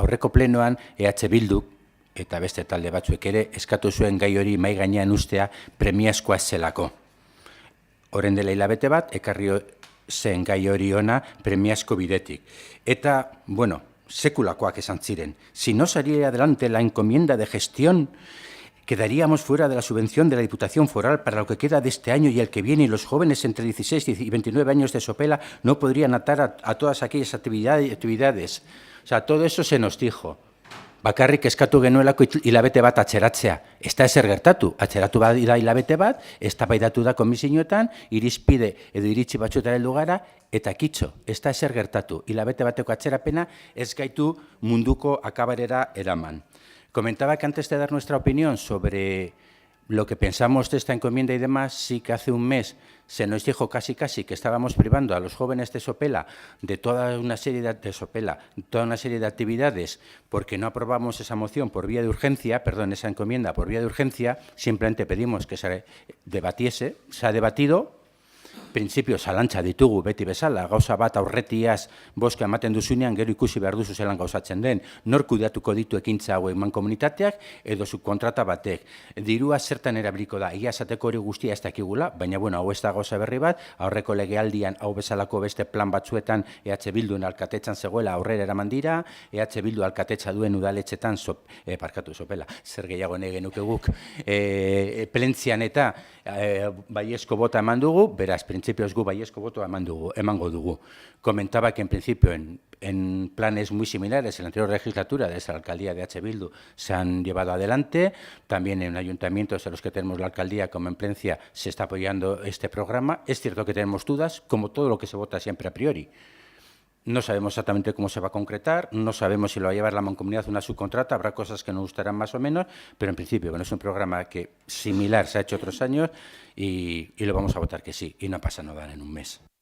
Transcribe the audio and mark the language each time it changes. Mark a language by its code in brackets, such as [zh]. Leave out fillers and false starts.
[eu] Aurreko plenoan EH Bilduk eta beste talde batzuek ere eskatu zuen gai hori mahai gainean ustea premiazkoa ez zelako. Orain dela hilabete bat ekarri zen gai hori ona premiazko bidetik. Eta, bueno, sekulakoak esan ziren. [es] Si no saliera adelante la encomienda de gestión, quedaríamos fuera de la subvención de la Diputación Foral para lo que queda de este año y el que viene, y los jóvenes entre 16 y 29 años de Sopela no podrían atar a todas aquellas actividades. O sea, todo eso se nos dijo. [eu] bakarrik eskatu genuelako hilabete bat atzeratzea. Ez da ezer gertatu, atzeratu da hilabete bat, eztabaidatu da komisioetan, irizpide edo iritsi batzuetara heldu gara, eta kitxo, ez da ezer gertatu. Hilabete bateko atzerapena ez gaitu munduko akabarera eraman. [es] Comentaba que antes de dar nuestra opinión sobre lo que pensamos de esta encomienda y demás, sí que hace un mes se nos dijo casi que estábamos privando a los jóvenes de Sopela de toda una serie de actividades porque no aprobamos esa moción por vía de urgencia, perdón, esa encomienda por vía de urgencia, simplemente pedimos que se debatiese, se ha debatido. [eu] Printzipio zalantza ditugu beti bezala, gauza bat aurretiaz boska ematen duzunean gero ikusi behar duzu zelan gauzatzen den, nor kudeatuko ditu ekintza hauek mankomunitateak edo subkontrata batek. Dirua zertan erabiliko da, ia esateko hori guztia ez dakigula, baina bueno, hau ez da gauza berri bat, aurreko legealdian hau bezalako beste plan batzuetan EH Bilduen alkatetzan zegoela aurrera eraman dira, EH Bildu alkatetza duen udaletxetan, Sopela, zer gehiago nahi genuke guk, plentzian eta baiezko bota eman dugu, beraz, principios gu baiezko botoa emango dugu. [es] Comentaba que en principio en planes muy similares en la anterior legislatura desde la alcaldía de EH Bildu se han llevado adelante, también en ayuntamientos en los que tenemos la alcaldía como en Plencia se está apoyando este programa. Es cierto que tenemos dudas, como todo lo que se vota siempre a priori. No sabemos exactamente cómo se va a concretar, no sabemos si lo va a llevar la mancomunidad una subcontrata, habrá cosas que nos gustarán más o menos, pero en principio bueno, es un programa que similar se ha hecho otros años y lo vamos a votar que sí, y no pasa nada en un mes.